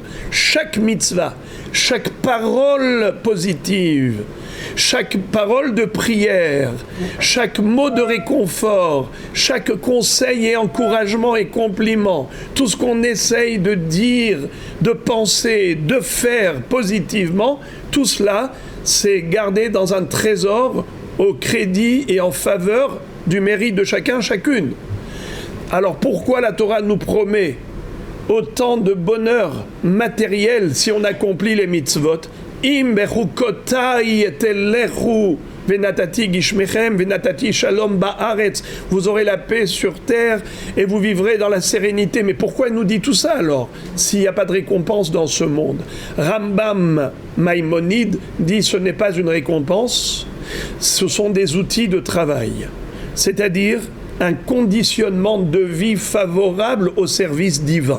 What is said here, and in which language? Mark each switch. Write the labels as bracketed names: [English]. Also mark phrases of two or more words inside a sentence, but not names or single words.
[French] Chaque mitzvah, chaque parole positive, chaque parole de prière, chaque mot de réconfort, chaque conseil et encouragement et compliment, tout ce qu'on essaye de dire, de penser, de faire positivement, tout cela, c'est gardé dans un trésor au crédit et en faveur du mérite de chacun, chacune. Alors pourquoi la Torah nous promet autant de bonheur matériel si on accomplit les mitzvot? [Hebrew] אם בחוקותי תלכו ונתתי גשמיכם ונתתי שלום בארץ. [French] Vous aurez la paix sur terre et vous vivrez dans la sérénité. Mais pourquoi il nous dit tout ça alors, s'il n'y a pas de récompense dans ce monde? Rambam Maïmonide dit ce n'est pas une récompense, ce sont des outils de travail. C'est-à-dire un conditionnement de vie favorable au service divin.